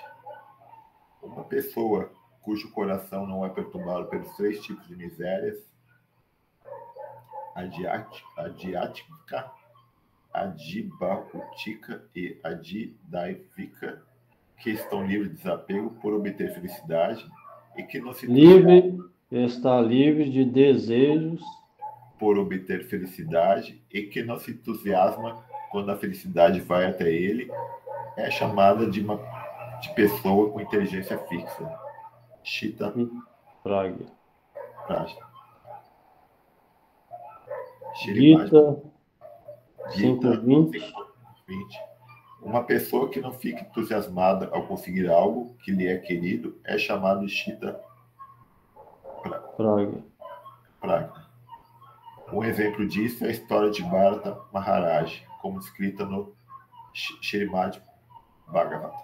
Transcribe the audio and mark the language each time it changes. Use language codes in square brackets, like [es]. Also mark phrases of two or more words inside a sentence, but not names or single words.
[pt] Uma pessoa cujo coração não é perturbado pelos 3 tipos de misérias, adiática, adibautica e adidaivika, que estão livres de desapego por obter felicidade e que não se está livre de desejos por obter felicidade e que não se entusiasma quando a felicidade vai até ele, é chamada de pessoa com inteligência fixa. Shita Pragya. Gita 5:20. Uma pessoa que não fica entusiasmada ao conseguir algo que lhe é querido é chamada de [sa] स्थित प्रज्ञ. [pt] Um exemplo disso é a história de Bharata Maharaj, como escrita no Srimad Bhagavatam.